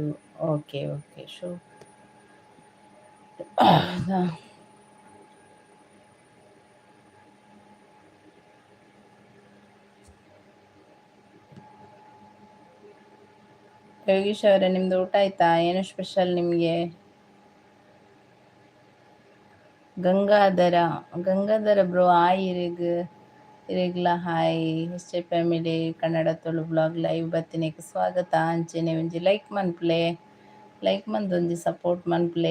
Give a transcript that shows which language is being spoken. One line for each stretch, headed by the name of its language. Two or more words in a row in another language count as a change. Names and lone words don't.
Kannada: ಓಕೆ ಶೋ. ಯೋಗೀಶ್ ಅವರೇ, ನಿಮ್ದು ಊಟ ಆಯ್ತಾ? ಏನು ಸ್ಪೆಷಲ್ ನಿಮಗೆ? ಗಂಗಾಧರ
English: bro hi.
Tulu: ಇರೆಗ್ಲ ಹಾಯ್. ಎಸ್ ಜೆ ಫ್ಯಾಮಿಲಿ ಕನ್ನಡ ತುಳು
English: blog live
Tulu: ಬತ್ತಿನೆಗೆ ಸ್ವಾಗತ. ಅಂಚೆನೆ ಒಂಜಿ ಲೈಕ್ ಮನ್ಪುಲೆ, ಲೈಕ್ ಮಂದೊಂಜಿ ಸಪೋರ್ಟ್ ಮನ್ಪುಲೆ.